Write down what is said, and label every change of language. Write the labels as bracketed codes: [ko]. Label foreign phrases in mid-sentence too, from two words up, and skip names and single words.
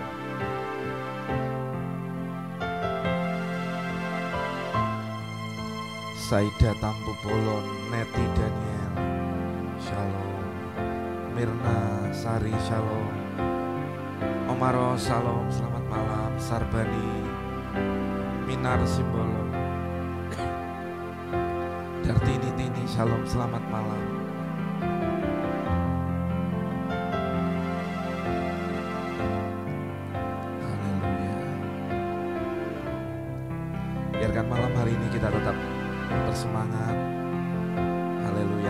[id] Saida Tampu Polon, Neti Daniel, shalom. Mirna Sari, shalom. Omaro, shalom, selamat malam. Sarbani, Minar Simbolon, Dartini Tini, shalom, selamat malam. Haleluya. Biarkan malam hari ini kita tetap bersemangat. Haleluya.